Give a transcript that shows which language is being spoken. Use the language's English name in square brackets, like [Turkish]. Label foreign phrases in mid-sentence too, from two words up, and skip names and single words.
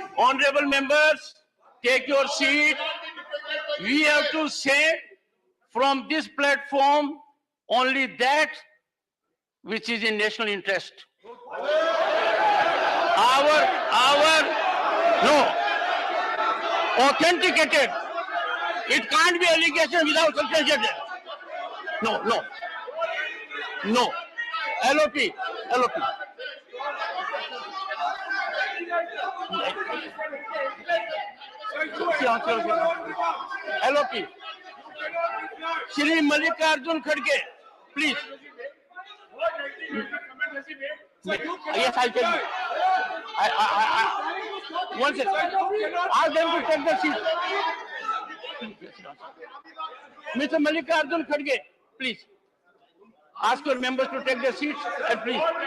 [English] Honorable members, take your seat. We have to say from this platform only that which is in national interest. No. Authenticated. It can't be allegation without substantiated. No. LOP. LOP. Shri Mallikarjun Kharge, please. Yes, I'll tell you. One second. Ask them to take the seat. Mr. Mallikarjun Kharge, please. Ask your members to take their seats and please.